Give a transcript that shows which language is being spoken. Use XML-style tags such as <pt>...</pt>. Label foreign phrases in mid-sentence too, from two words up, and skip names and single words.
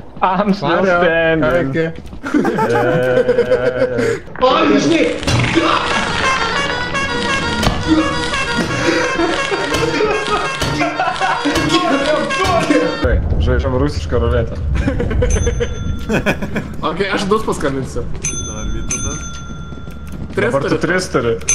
<en>I'm still standing.</en> <ru>Ой, жди!</ru> <lt>Žaidžiam rusišką ruletę. Okei, aš du paskambinsiu. Dar Vytautas. Dabar tu tris turi.</lt>